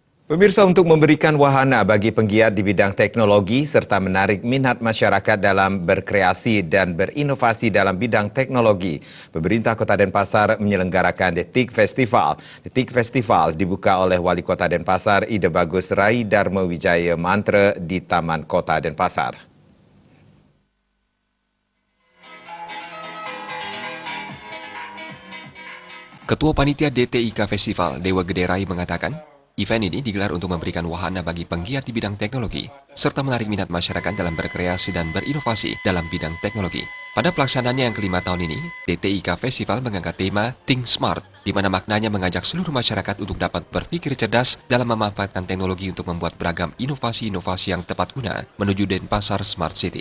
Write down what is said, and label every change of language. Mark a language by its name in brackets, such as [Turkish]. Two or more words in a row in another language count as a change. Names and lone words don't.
[Indonesian] Pemirsa, untuk memberikan wahana bagi penggiat di bidang teknologi serta menarik minat masyarakat dalam berkreasi dan berinovasi dalam bidang teknologi, pemerintah Kota Denpasar menyelenggarakan The TIK Festival. The TIK Festival dibuka oleh Wali Kota Denpasar Ide Bagus Rai Dharma Wijaya Mantra di Taman Kota Denpasar. Ketua Panitia DTIK Festival, Dewa Gede Rai mengatakan, event ini digelar untuk memberikan wahana bagi penggiat di bidang teknologi, serta menarik minat masyarakat dalam berkreasi dan berinovasi dalam bidang teknologi. Pada pelaksanaannya yang kelima tahun ini, DTIK Festival mengangkat tema Think Smart, di mana maknanya mengajak seluruh masyarakat untuk dapat berpikir cerdas dalam memanfaatkan teknologi untuk membuat beragam inovasi-inovasi yang tepat guna menuju Denpasar Smart City.